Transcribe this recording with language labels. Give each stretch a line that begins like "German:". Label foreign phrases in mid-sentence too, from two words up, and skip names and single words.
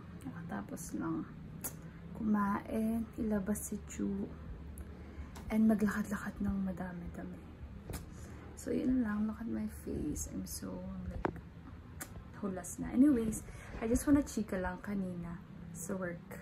Filipino: Nakatapos lang kumain, ilabas si Chu, and maglakad-lakad ng madami-dami. So, yun lang.
English: Look at my face. I'm so, like,
Filipino: hulas na.
English: Anyways, I just wanna
Filipino: chika lang kanina sa work.